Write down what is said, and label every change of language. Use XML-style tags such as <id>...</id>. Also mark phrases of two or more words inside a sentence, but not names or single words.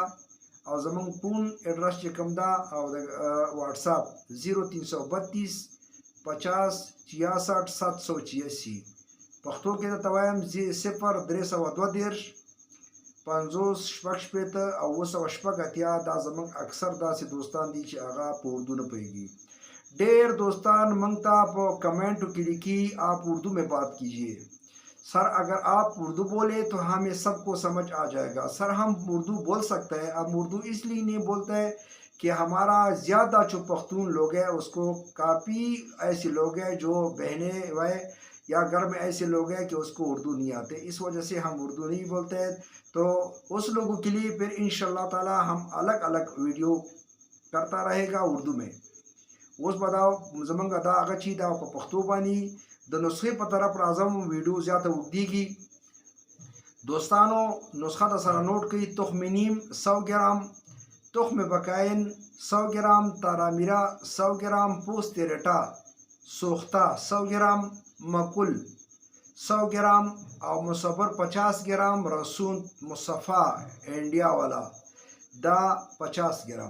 <ps>او زمونږ فون ایډرس چې کوم ده او د واټساپ 0332 50 66 786. پښتو کې درته وایم 0332 50 شپږ شپېته او 280 دا زمونږ اکثر داسې دوستان دي چې هغه په اردو نه پوهېږي.</ps> <ur>ڈھیر دوستان منگتا آپ کمنٹ کی لکھی آپ اردو میں بات کیجیے. سر اگر آپ اردو بولے تو ہمیں سب کو سمجھ آ جائے گا. سر ہم اردو بول سکتے ہیں، ہم اردو اس لیے نہیں بولتے ہیں کہ ہمارا زیادہ جو پختون لوگ ہیں اس کو کافی ایسے لوگ ہیں جو بہنیں و یا گھر میں ایسے لوگ ہیں کہ اس کو اردو نہیں آتے، اس وجہ سے ہم اردو نہیں بولتے ہیں. تو اس لوگوں کے لیے پھر</ur> <ar>إن شاء الله تعالى</ar> <ur>ہم الگ الگ ویڈیو کرتا رہے گا اردو میں.</ur> <ps>اوس به دا زمونږ دا هغه چې دا په پښتو باندې د نسخې په طرف راځم ویډیو زیاته اوږدېږي. دوستانو نسخه د سره نوٹ کړئ. تخم نیم 100 ګرام، تخم بکاین 100 ګرام، تارامیرا 100 ګرام، پوست ریټا سوخته 100 ګرام، مکل 100 ګرام او مصبر 50 ګرام، رسون مصفا انډیا والا دا 50 ګرام.</ps>